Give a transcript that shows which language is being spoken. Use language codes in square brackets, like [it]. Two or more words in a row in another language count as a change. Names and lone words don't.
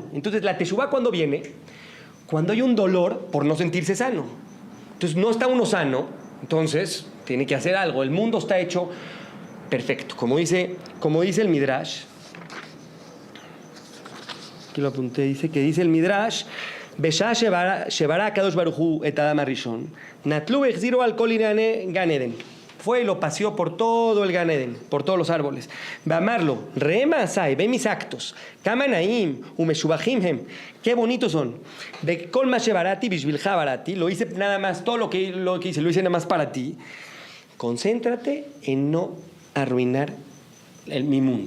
[es] Entonces la teshuvá cuando viene, cuando hay un dolor por no sentirse sano. Entonces no está uno sano, entonces tiene que hacer algo. El mundo está hecho perfecto, como dice el Midrash. Aquí lo apunté, dice el Midrash, [he] בשעה שברא קדוש ברוך הוא את אדם הראשון, נטלו החזירו על כל גן עדן. [es] Fue y lo paseó por todo el Gan Eden, por todos los árboles. [he] אמר לו, ראה מעשי, [es] ve mis actos, [he] כמה נאים, ומשובחים הם, [es] qué bonitos son. [he] וכל מה שבראתי, בשבילך בראתי, [es] lo hice nada más, todo lo que hice, lo hice nada más para ti. Concéntrate en no arruinar mi mundo.